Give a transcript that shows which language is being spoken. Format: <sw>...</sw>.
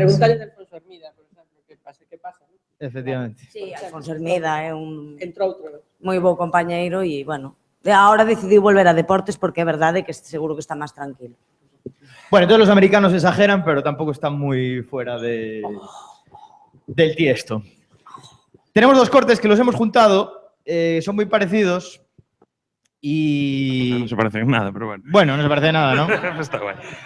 <es>preguntarle de Alfonso Hermida, por exemplo, que pasa, ¿no? Efectivamente.</es> <gl>Sí, Alfonso Hermida é un Entrou outro. moi bo compañeiro e, bueno, ahora decidiu volver a deportes porque é verdade que seguro que está máis tranquilo.</gl> <es>Bueno, todos los americanos exageran, pero tampoco están muy fuera del tiesto. Tenemos dos cortes que los hemos juntado, son muy parecidos y... No se parece en nada, pero bueno. Bueno, no se parece nada, ¿no? Está guay.</es>